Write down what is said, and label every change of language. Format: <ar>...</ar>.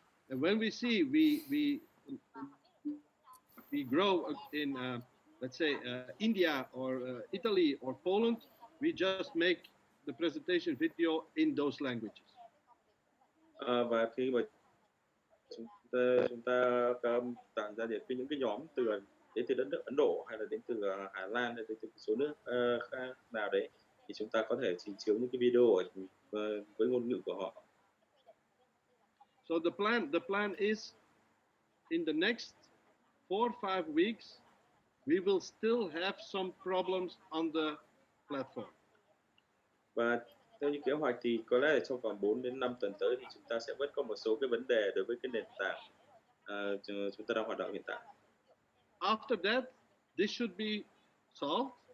<en>And when we see we grow in let's say India or Italy or Poland, we just make the presentation video in those languages.</en> <vi>Và khi mà chúng ta tạo ra những cái nhóm đến từ đất nước Ấn Độ hay là đến từ Hà Lan hay đến từ số nước khác nào đấy thì chúng ta có thể trình chiếu những cái video với ngôn ngữ của họ.</vi> <en>So the plan is in the next 4-5 weeks we will still have some problems on the platform.</en> <vi>Và theo như kế hoạch thì có lẽ là trong vòng 4 đến 5 tuần tới thì chúng ta sẽ vẫn có một số cái vấn đề đối với cái nền tảng chúng ta đang hoạt động hiện tại.</vi> <en>After that, this should be solved.</en>